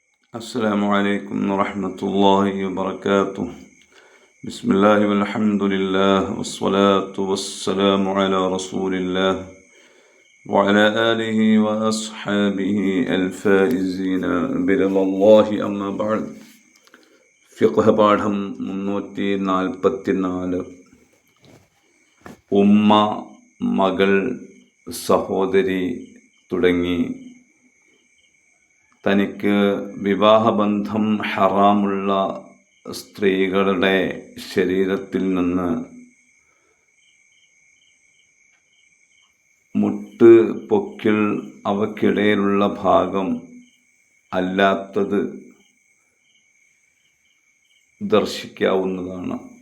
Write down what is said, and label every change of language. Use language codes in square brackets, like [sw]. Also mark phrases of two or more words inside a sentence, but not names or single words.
[ar] السلام عليكم ورحمة الله وبركاته. بسم الله والحمد لله والصلاة والسلام على رسول الله وعلى آله وأصحابه الفائزين برضا الله. أما بعد. [ml] ഫിഖ് പാഠം 344. ഉമ്മ, മകൾ, സഹോദരി തുടങ്ങി തനിക്ക് വിവാഹബന്ധം ഹറാമുള്ള സ്ത്രീകളുടെ ശരീരത്തിൽ നിന്ന് മുട്ട്, പൊക്കിൾ, അവയ്ക്കിടയിലുള്ള ഭാഗം അല്ലാത്തത് ദർശിക്കാവുന്നതാണ്.